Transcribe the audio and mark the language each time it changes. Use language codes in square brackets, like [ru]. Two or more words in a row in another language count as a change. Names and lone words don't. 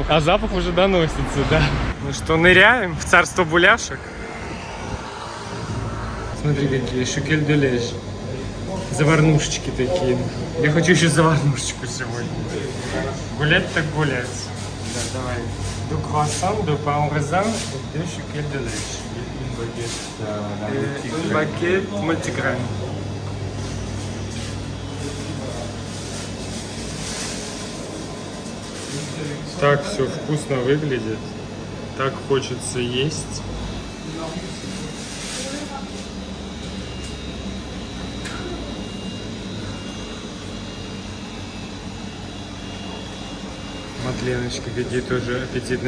[ru] А запах уже доносится, да. Ну что, ныряем в царство буляшек? Смотри, какие шукель-де-леж. Заварнушечки такие. Я хочу еще заварнушечку сегодня. Гулять так гулять. Да, давай. [fr] Deux croissants, deux pain au raisin et deux шукель-де-леж. Un baguette multigrain. [ru] Так все вкусно выглядит. Так хочется есть. Матленочки какие тоже аппетитные.